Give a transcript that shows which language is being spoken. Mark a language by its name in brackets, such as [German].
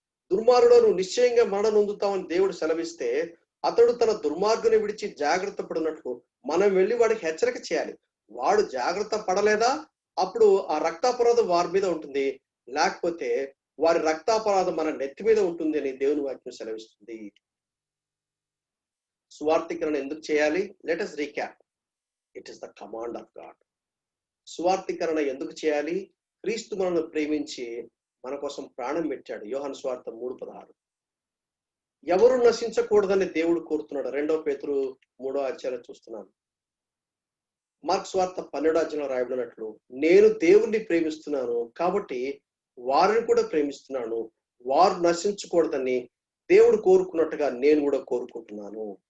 [Telugu] దుర్మార్గుడు నువ్వు నిశ్చయంగా మరణం నొందుతావని దేవుడు సెలవిస్తే అతడు తన దుర్మార్గుని విడిచి జాగ్రత్త పడినట్లు మనం వెళ్ళి వాడికి హెచ్చరిక చేయాలి. వాడు జాగ్రత్త పడలేదా అప్పుడు ఆ రక్తాపరాధం వారి మీద ఉంటుంది, లేకపోతే వారి రక్తాపరాధం మన నెత్తి మీద ఉంటుంది అని దేవుని వాక్యం సెలవిస్తుంది. సువార్థీకరణ ఎందుకు చేయాలి? [English] Let us recap. It is the command of God. [Telugu] సువార్తీకరణ ఎందుకు చేయాలి? క్రీస్తు మనల్ని ప్రేమించి మన కోసం ప్రాణం పెట్టాడు. యోహాను సువార్త 3:16. ఎవరు నశించకూడదని దేవుడు కోరుతున్నాడు. 2 పేతురు 3వ అధ్యాయంలో చూస్తున్నాను. మార్క్స్ వార్త 12వ అధ్యాయంలో రాయబడినట్లు, నేను దేవుణ్ణి ప్రేమిస్తున్నాను కాబట్టి వారిని కూడా ప్రేమిస్తున్నాను, వారు నశించకూడదని దేవుడు కోరుకున్నట్టుగా నేను కూడా కోరుకుంటున్నాను.